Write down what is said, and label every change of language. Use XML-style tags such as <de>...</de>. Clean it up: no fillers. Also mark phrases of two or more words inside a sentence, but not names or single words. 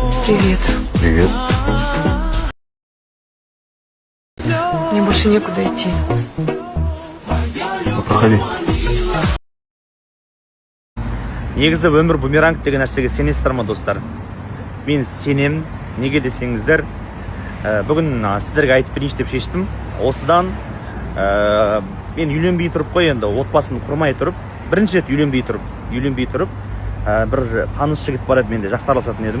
<ru>Привет. Привет. Мне больше некуда идти. Ну, проходи.</ru> <kk>Негізі өмір бумеранг деген нәрсеге сенесіздер ма, достар? Мен сенем. Неге десеңіздер, бүгін сіздерге айтып берейінші деп шештім. Осыдан мен үйленбей тұрып қой, енді отбасын құрмай тұрып, бірінші рет үйленбей тұрып, бір таныс жігіт бар еді, мен де жақсы араласатын едім.</kk>